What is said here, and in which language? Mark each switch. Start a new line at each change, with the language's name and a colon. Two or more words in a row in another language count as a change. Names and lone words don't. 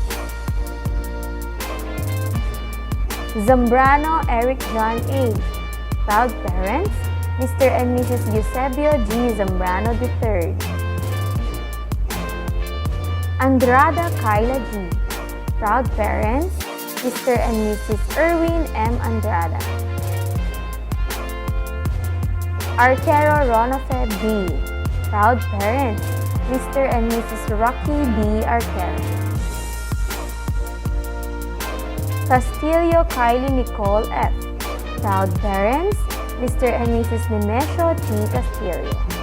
English: Zambrano Eric John A. Proud parents, Mr. and Mrs. Eusebio G. Zambrano III. Andrada Kyla G. Proud parents, Mr. and Mrs. Erwin M. Andrada. Arquero Ronafe B. Proud parents, Mr. and Mrs. Rocky B. Arquero. Castillo Kylie Nicole F. Proud parents, Mr. and Mrs. Nemesio T. Castillo.